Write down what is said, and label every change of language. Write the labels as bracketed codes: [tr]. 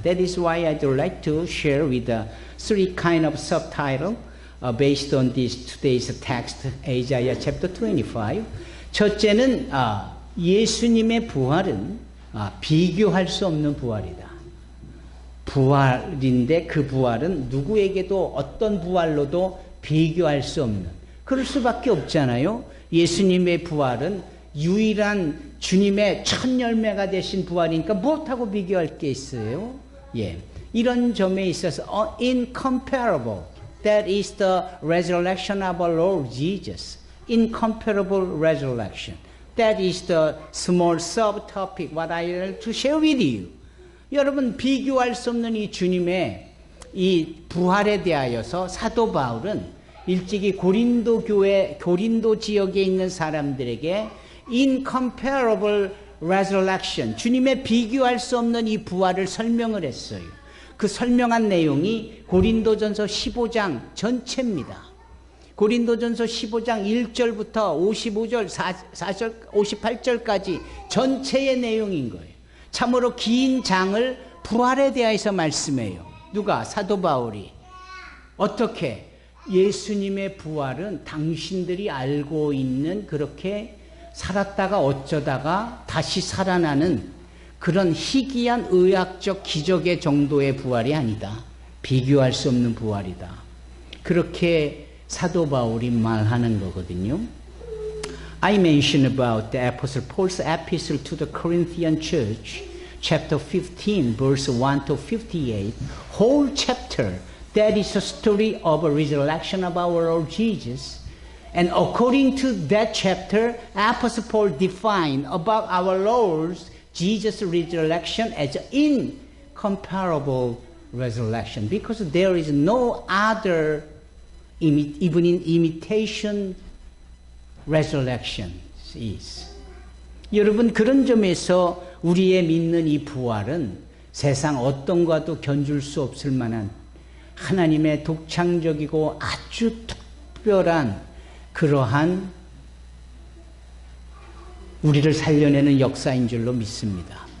[en] That is why I'd like to share with the three kind of subtitle based on this today's text, Isaiah chapter 25. [ko] 첫째는 예수님의 부활은 비교할 수 없는 부활이다. 부활인데 그 부활은 누구에게도 어떤 부활로도 비교할 수 없는, 그럴 수밖에 없잖아요. 예수님의 부활은 유일한 주님의 첫 열매가 되신 부활이니까 무엇하고 비교할 게 있어요? 예, 이런 점에 있어서 incomparable. [en] That is the resurrection of our Lord Jesus. Incomparable resurrection. That is the small subtopic what I would like to share with you. [ko] 여러분, 비교할 수 없는 이 주님의 이 부활에 대하여서 사도 바울은 일찍이 고린도 교회, 고린도 지역에 있는 사람들에게 [en] incomparable resurrection, [ko] 주님의 비교할 수 없는 이 부활을 설명을 했어요. 그 설명한 내용이 고린도전서 15장 전체입니다. 고린도전서 15장 1절부터 55절, 4절, 58절까지 전체의 내용인 거예요. 참으로 긴 장을 부활에 대해서 말씀해요. 누가? 사도 바울이. 어떻게? 예수님의 부활은 당신들이 알고 있는 그렇게 살았다가 어쩌다가 다시 살아나는 그런 희귀한 의학적 기적의 정도의 부활이 아니다. 비교할 수 없는 부활이다. 그렇게 사도 바울이 말하는 거거든요. [en] I mentioned about the Apostle Paul's epistle to the Corinthian church, chapter 15, verse 1 to 58. Whole chapter, that is a story of a resurrection of our Lord Jesus. And according to that chapter, Apostle Paul defined about our Lord Jesus' resurrection as incomparable resurrection, because there is no other, even in imitation resurrection is. [ko] 여러분, 그런 점에서 우리의 믿는 이 부활은 세상 어떤 것과도 견줄 수 없을 만한 하나님의 독창적이고 아주 특별한 그러한 우리를 살려내는 역사인 줄로 믿습니다.